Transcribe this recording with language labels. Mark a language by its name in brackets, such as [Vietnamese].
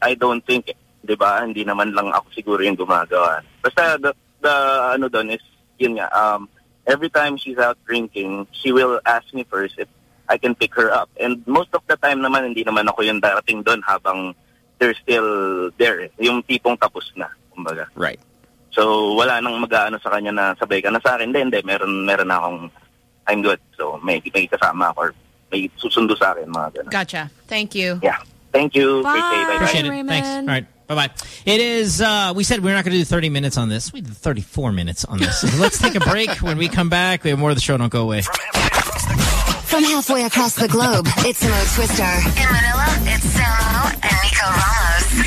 [English] I don't think, [Filipino] diba? Hindi naman lang ako siguro yung gumagawa. Basta the ano dun is yun nga. [English] Every time she's out drinking, she will ask me first if I can pick her up. And most of the time, [Filipino] naman hindi naman ako yung darating dun habang [English] they're still there. [Filipino] Yung tipong tapos na, kumbaga. [English] Right. [Filipino] So, wala nang mag-aano sa kanya na sabay ka na sa akin. Hindi, meron akong, [English] I'm good. [Filipino] So, may kasama or may susundo sa akin, mga gano'n. [English] Gotcha. Thank you. Yeah. Thank you. Bye. Great day. Bye-bye. Appreciate Raymond. It. Thanks. All right. Bye-bye. It is, we said we're not going to do 30 minutes on this. We did 34 minutes on this. So let's take a break. When we come back, we have more of the show. Don't go away. From halfway across the globe, it's Mo Twister. In Manila, it's Samo and Nico Ramos.